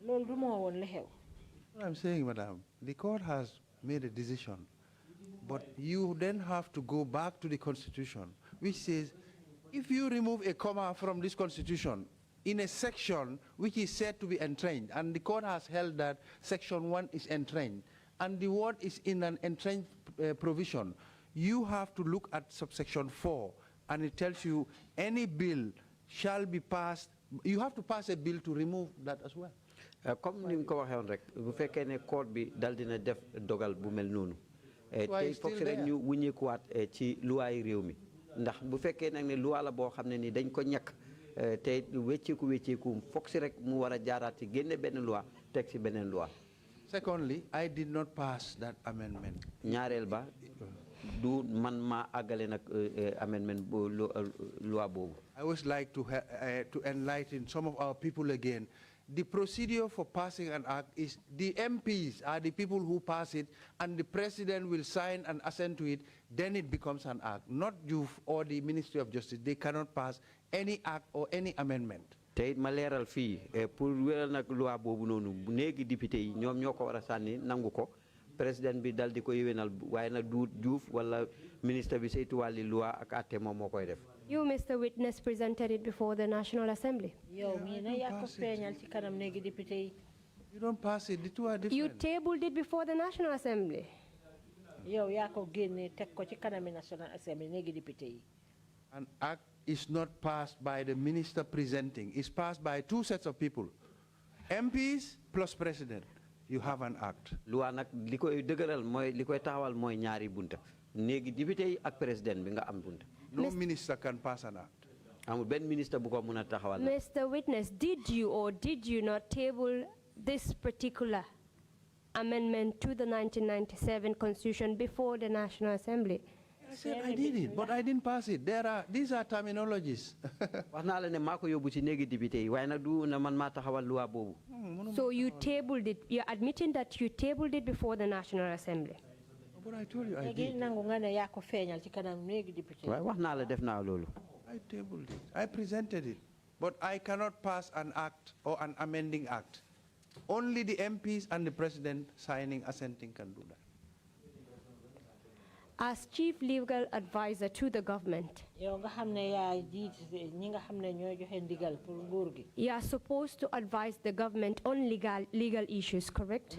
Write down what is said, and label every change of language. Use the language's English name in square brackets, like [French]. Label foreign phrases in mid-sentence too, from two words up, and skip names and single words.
[English] I'm saying, Madam, the court has made a decision, but you then have to go back to the Constitution, which says, if you remove a comma from this Constitution in a section which is said to be entrained, and the court has held that section 1 is entrained, and the word is in an entrenched provision, you have to look at subsection 4, and it tells you any bill shall be passed. You have to pass a bill to remove that as well. [Wolof] Comme ni ko waxee woon rek bu fekkee ne court bi dal dina def dogal bu mel noonu tey foog si rek ñu wuñeekuwaat ci luwaay réew mi ndax bu fekkee nag ne luwaa la boo xam ne ni dañ ko ñàkk te wécceeku foog si rek mu war a jaaraat ci génne benn loi teg si beneen loi. [English] Secondly, I did not pass that amendment. [Wolof] ñaareel ba du man ma àggale nag amendment loi boobu. [English] I would like to enlighten some of our people again. The procedure for passing an act is the MPs are the people who pass it, and the president will sign and assent to it, then it becomes an act. Not Joof or the Ministry of Justice. They cannot pass any act or any amendment. [Wolof] Tey ma leeral fii pour wéral nag loi boobu noonu bu néegi député yi ñoom ñoo ko war a sànni nangu ko président bi dal di ko yéwénal waaye nag du Joof wala ministre bi saytu wàlli loi ak àtte moom moo koy def. [English] You, Mr. Witness, presented it before the National Assembly. You don't pass it. The two are different. You tabled it before the National Assembly. An act is not passed by the minister presenting. It's passed by two sets of people. MPs plus president. You have an act. [Wolof] Loi nag li koy dëgëral mooy li koy taxawal mooy ñaari bunta néegi député yi ak président bi nga am bunta. [English] No minister can pass an act. [Wolof] Amul benn ministre bu ko mën a taxawal. [English] Mr. Witness, did you or did you not table this particular amendment to the 1997 Constitution before the National Assembly? I said I did it, but I didn't pass it. These are terminologies. [Wolof] Wax naa la ne maa ko yóbbu ci néegi député yi waaye nag du na man maa taxawal loi boobu. [English] So you tabled it. You're admitting that you tabled it before the National Assembly. But I told you I did. [Wolof] waaye wax naa la def naa loolu. [English] I tabled it. I presented it. But I cannot pass an act or an amending act. Only the MPs and the president signing, assenting can do that. As Chief Legal Advisor to the government, you are supposed to advise the government on legal issues, correct?